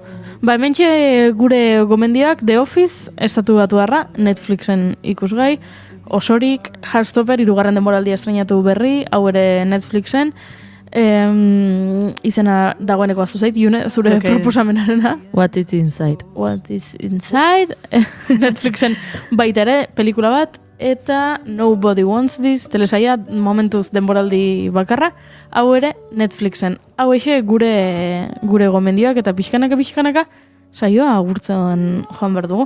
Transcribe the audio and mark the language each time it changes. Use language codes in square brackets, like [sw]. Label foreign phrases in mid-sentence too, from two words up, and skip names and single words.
[eu] Hementxe gure gomendioak The Office, estatu batuarra, Netflixen ikusgai, Osorik, Heartstopper, 3. denboraldia estrenatu berri, hau ere Netflixen, izena dagoeneko aztu zait, zure proposamenarena. What is Inside. What is Inside, Netflixen baita ere, pelikula bat, eta Nobody Wants This, telesaia momentuz denboraldi bakarra, hau ere Netflixen. Hau eixe gure gomendioak eta pixkanaka saioa agurtzen joan behar dugu.